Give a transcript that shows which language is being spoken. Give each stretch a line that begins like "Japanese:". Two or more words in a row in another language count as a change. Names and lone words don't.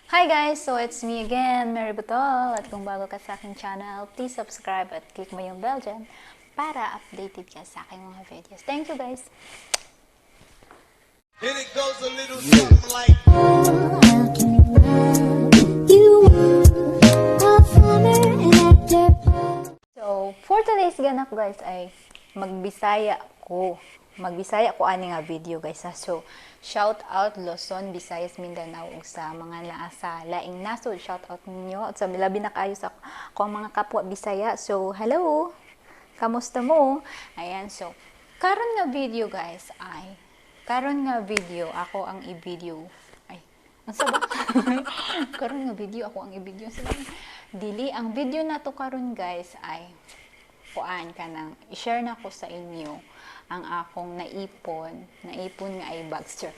English: Hi guys! So it's me again, Mary Butol.
Filipino: At kung bago ka sa aking channel,
English: please subscribe
Filipino: at click mo yung bell dyan para updated ka sa aking mga videos.
English: Thank you guys! And it goes a little something like So, for today's
Cebuano: ganap guys ay magbisaya ko ani nga video guys ha. So,
English: shout out
Cebuano: Luzon, Visayas, Mindanao ug sa mga naa sa laing nasod.
English: Shout out
Cebuano: ninyo at sa labi na kayo sa ko mga kapwa Bisaya. So, hello. Kamusta mo? Ayan, so karon nga video guys ay ako ang i-video. Ay, unsa ba? Karon nga video ako ang i-video. Dili ang video na to karon guys ay kuan kanang i-share na ko sa inyo ang akong naipon nga ay bagster.